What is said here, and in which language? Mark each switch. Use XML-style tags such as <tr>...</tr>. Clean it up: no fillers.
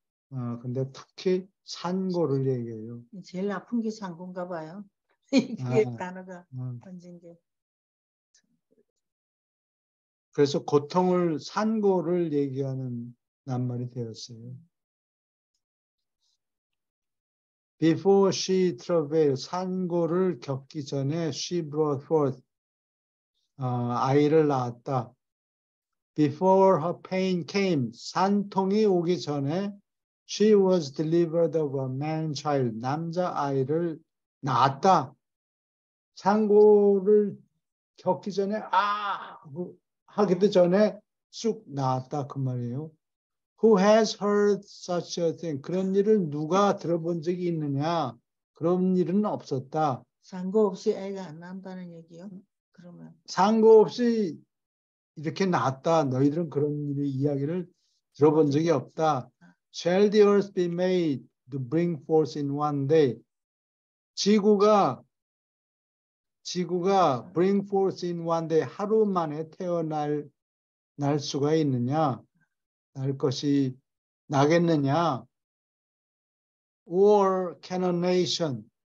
<ko>근데 특히 산고를 얘기해요. 제일 아픈 게 산고인가 봐요. 이게 단어가 번진 게. 그래서 고통을 산고를 얘기하는 낱말이 되었어요.</ko> <en>Before she travailed,</en> <ko>산고를 겪기 전에</ko> <en>she brought forth,</en> <ko>아이를 낳았다.</ko> <en>Before her pain came,</en> <ko>산통이 오기 전에</ko> <en>she was delivered of a man child,</en> <ko>남자아이를 낳았다. 산고를 겪기 전에 하기도 전에 쑥 낳았다 그 말이에요.</ko> <en>Who has heard such a thing?</en> <ko>그런 일을 누가 들어본 적이 있느냐? 그런 일은 없었다. 산고 없이 애가 안 난다는 얘기요? 그러면 산고 없이 이렇게 낳았다. 너희들은 그런 이야기를 들어본 적이 없다.</ko> <en>Shall the earth be made to bring forth in one day?</en> <ko>지구가</ko> <en>bring forth in one day</en> <ko>하루 만에 태어날 수가 있느냐? 날 것이 나겠느냐?</ko> <en>Or can a nation</en>